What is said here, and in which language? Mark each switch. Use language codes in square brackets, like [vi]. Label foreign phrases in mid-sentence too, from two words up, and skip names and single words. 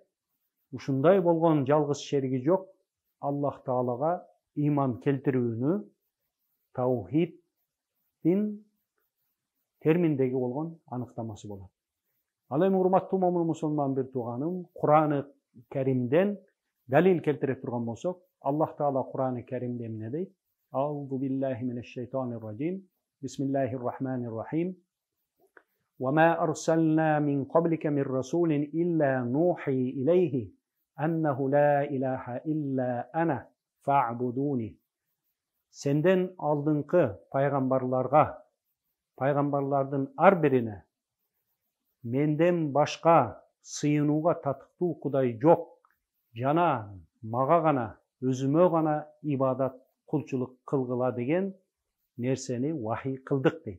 [ky] Ушундай болгон жалгыз шериги жок Аллах Таалага иман келтирүүнү таухиддин терминдеги болгон аныктамасы болот. Ал эми урматтуу момун мусулман бир тууганым, Кур'аны Каримден далил келтире турган болсок, Аллах Таала Кур'аны Каримде эмне дейт? [ar] أعوذ بالله من الشيطان الرجيم بسم الله الرحمن الرحيم. وما أرسلنا من قبلك من رسول إلا نوحي إليه أنه لا إله إلا أنا فاعبدوني. [ky] Senden aldыңкы пайгамбарлардын ар бирине менден башка сыйынууга татыктуу Кудай жок, жана мага гана, өзүмө гана ибадат, кулчулук кылгыла деген нерсени вахий кылдык дейт.